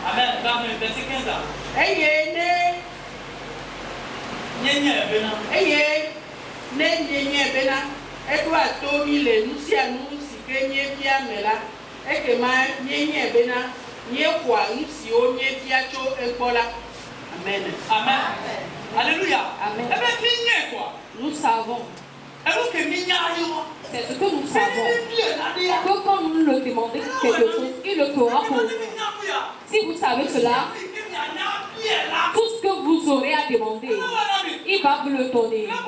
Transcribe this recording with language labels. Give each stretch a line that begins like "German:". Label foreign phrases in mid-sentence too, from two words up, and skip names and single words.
Ewe: Eye ne nye bena eɖo ato mi le nu sia nu si ke miebia me la ekema nye bena miexɔa nu siwo miebia tso egbɔ la. Amen.
French: Amen. Alléluia. Amen. Nous savons. C'est ce que nous savons. Que quand nous le demandons quelque chose, il le fera pour nous. Si vous savez cela, tout ce que vous aurez à demander, il va vous le donner.